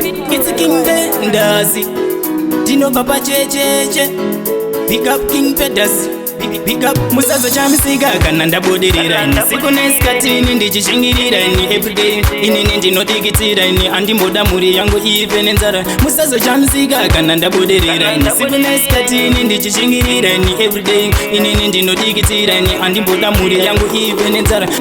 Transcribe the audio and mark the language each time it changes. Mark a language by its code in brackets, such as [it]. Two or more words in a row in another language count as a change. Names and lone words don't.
[en] It's King Pendas. [sn] Ndinobva pachecheche. [en] Big up King Pendas. Big, big up. [sn] Musazochamisika kana ndabudirira ini. Siku nesikatini ndichishingirira ini everyday. Inini ndinodikitira ini. Handimboda mhuri yangu ive nenzara. Musazochamisika kana ndabudirira ini. Siku nesikatini ndichishingirira ini everyday. Inini ndinodikitira ini. Handimboda mhuri yangu ive nenzara.